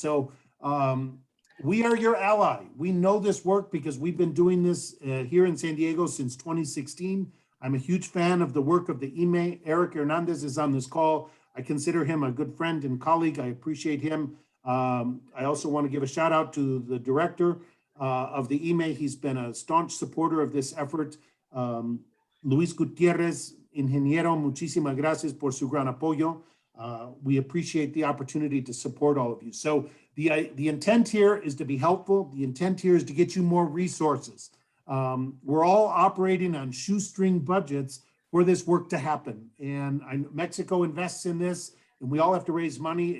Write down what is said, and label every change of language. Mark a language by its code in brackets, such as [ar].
[en] So we are your ally. We know this work because we've been doing this here in San Diego since 2016. I'm a huge fan of the work of the IME. Eric Hernandez is on this call. I consider him a good friend and colleague. I appreciate him. I also want to give a shout out to the director of the IME. He's been a staunch supporter of this effort. [es] Luis Gutierrez, ingeniero, muchísimas gracias por su gran apoyo. [en] We appreciate the opportunity to support all of you. So the intent here is to be helpful. The intent here is to get you more resources. We're all operating on shoestring budgets for this work to happen. And Mexico invests in this, and we all have to raise money.